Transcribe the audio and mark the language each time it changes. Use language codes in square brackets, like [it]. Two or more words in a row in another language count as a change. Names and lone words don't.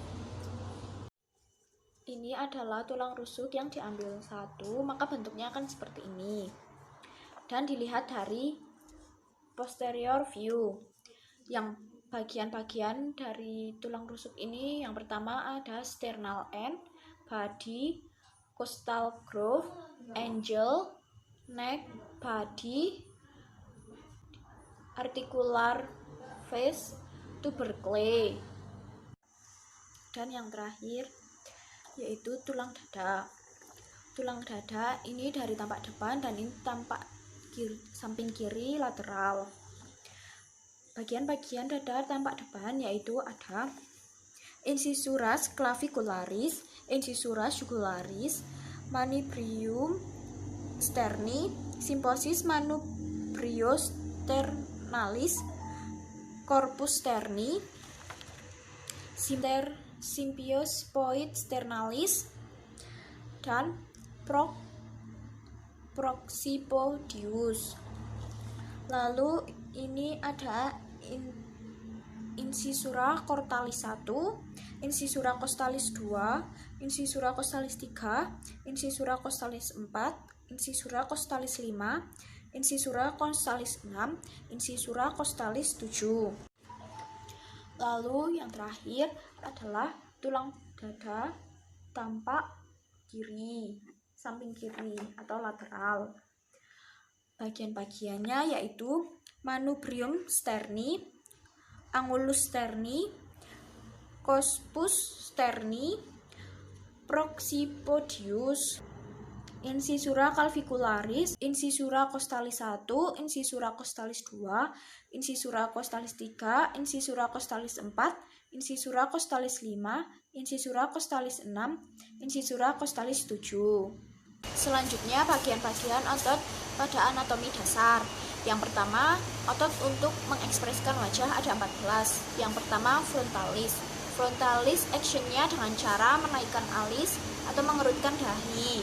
[id] Ini adalah tulang rusuk yang diambil satu, maka bentuknya akan seperti ini. Dan dilihat dari [en] posterior view. [id] Yang bagian-bagian dari tulang rusuk ini yang pertama ada [en] sternal end, body, costal groove, angle, neck, body, articular face, tubercle. [id] Dan yang terakhir yaitu tulang dada. Tulang dada ini dari tampak depan dan ini tampak samping kiri lateral. Bagian-bagian dada tampak depan yaitu ada [la] incisuras clavicularis, incisuras jugularis, manubrium sterni, symphysis manubriosternalis, corpus sterni, symphysis sternalis, [id] dan proxipodius. Lalu ini ada [la] incisura cortalis 1, incisura costalis 2, incisura costalis 3, incisura costalis 4, incisura costalis 5, incisura costalis 6, incisura costalis 7. [id] Lalu yang terakhir adalah tulang dada tampak kiri, samping kiri atau lateral. Bagian-bagiannya yaitu [la] manubrium sterni, angulus sterni, corpus sterni, proxipodius, incisura clavicularis, incisura costalis 1, incisura costalis 2, incisura costalis 3, incisura costalis 4, incisura costalis 5, incisura costalis 6, incisura costalis 7. [id] Selanjutnya bagian-bagian otot pada anatomi dasar. Yang pertama, otot untuk mengekspresikan wajah ada 14. Yang pertama frontalis. Frontalis actionnya dengan cara menaikkan alis atau mengerutkan dahi.